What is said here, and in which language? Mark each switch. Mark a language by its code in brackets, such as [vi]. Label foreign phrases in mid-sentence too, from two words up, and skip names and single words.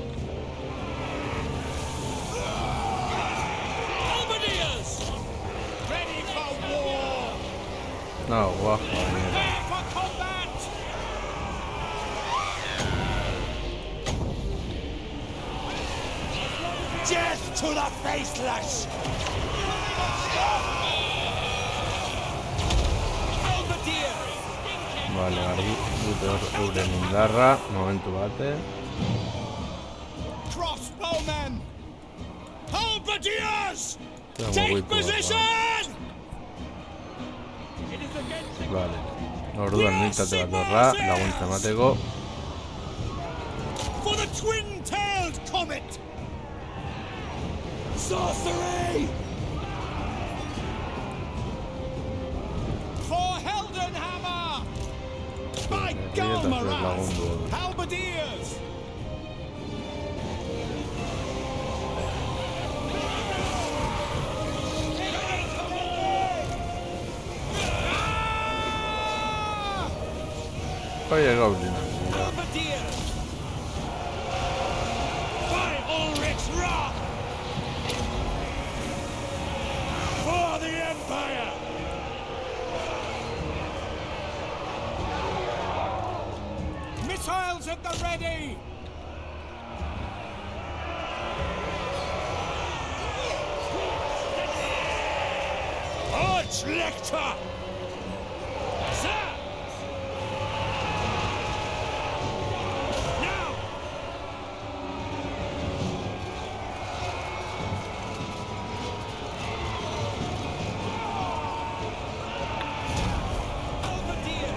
[en] Halberdiers! Ready for war! [es] No, guapo, mierda. [en] Prepare for combat! Death to the faceless! Halberdiers! [eu] Vale, euren indarra, momentu bate. [en] Crossbowmen! Halberdiers! Tengo Take [eu] mugitu bat, [en] position! [eu] Vale. Orduan nintzate bat horra, laguntza emateko. [en] For the twin-tailed comet! Sorcery! For Heldenhammer! By Galmarath! [eu] lagundu. [en] Halberdiers! [es] Oye, Goblin. [en] Halberdiers! By Ulrich's wrath! For the Empire! Missiles at the ready! Archlector! Sir! Now! Halberdiers!